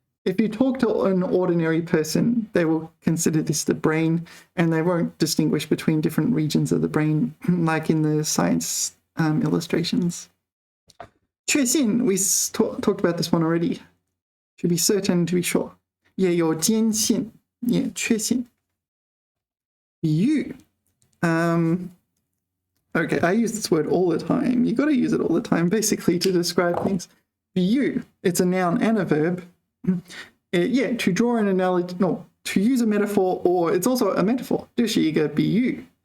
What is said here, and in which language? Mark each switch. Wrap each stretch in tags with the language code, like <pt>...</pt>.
<en>If you talk to an ordinary person, they will consider this the brain, and they won't distinguish between different regions of the brain, like in the science illustrations. 确信, we talked about this one already. To be certain, to be sure.</en> <zh>也有坚信, yeah, 确信. 比喻.</zh> <en>Okay, I use this word all the time. You got to use it all the time, basically, to describe things. 比喻, it's a noun and a verb. Yeah, to draw an analogy, no, to use a metaphor, or it's also a metaphor.</en> <zh>这是一个比喻.</zh>